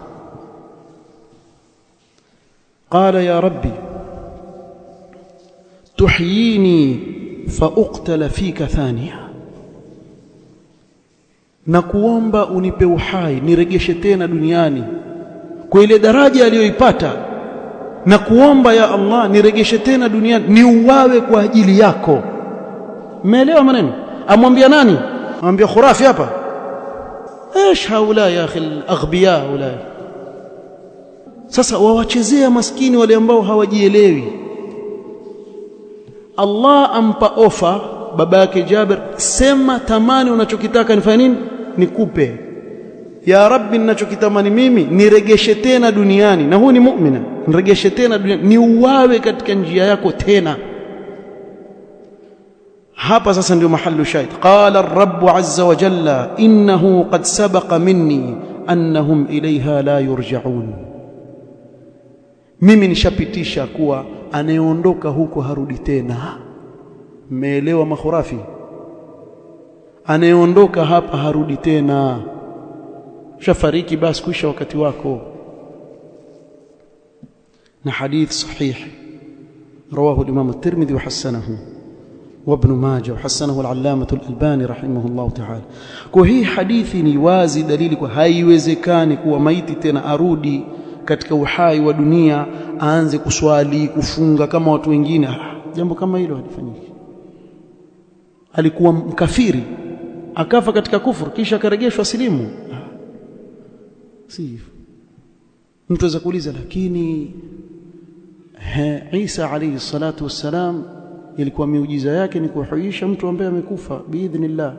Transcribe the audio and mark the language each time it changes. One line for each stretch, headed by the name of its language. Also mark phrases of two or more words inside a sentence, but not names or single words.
Arabic: قال يا رب تحييني فأقتل فيك ثانية,
Swahili: na kuomba unipe uhai niregeshe tena duniani kwa ile daraja aliyoipata, na kuomba
Arabic: يا الله
Swahili: niregeshe tena duniani niuawe kwa ajili yako. Umeelewa maneno? Amwambia nani? Amwambia khurafi hapa.
Arabic: ايش هؤلاء يا اخي الاغبياء هؤلاء.
Swahili: Sasa wawachezea maskini wale ambao hawajielewi. Allah ampa ofa baba yake Jabir, sema tamani unachokitaka nifanye nini nikupe.
Arabic: يا رب,
Swahili: ninachokitamani mimi niregeshe tena duniani, na huyu ni muumina, niregeshe tena duniani niuawe katika njia yako tena. Hapa sasa ndio
Arabic: محل الشاهد. قال الرب عز وجل إنه قد سبق مني أنهم إليها لا يرجعون,
Swahili: mimi nishapitisha kuwa anayeondoka huko harudi tena. Mmeelewa makhurafi? Anayeondoka hapa harudi tena, shafariki basi kuisha wakati wako.
Arabic: Na حديث صحيح رواه الإمام الترمذي وحسنه وابن ماجه وحسنه العلامة الألباني رحمه الله تعالى.
Swahili: Kwa hii hadithi ni wazi dalili kwa haiwezekani kuwa maiti tena arudi katika uhai wa dunia aanze kuswali kufunga kama watu wengine. Jambo kama hilo halifanyiki. Alikuwa mkafiri akafa katika kufuru kisha akarejeshwa silimu, si mtu aweza kuuliza, lakini Isa
Arabic: عليه الصلاة والسلام
Swahili: ilikuwa miujiza yake ni kuhuisha mtu ambaye amekufa biidhnillah.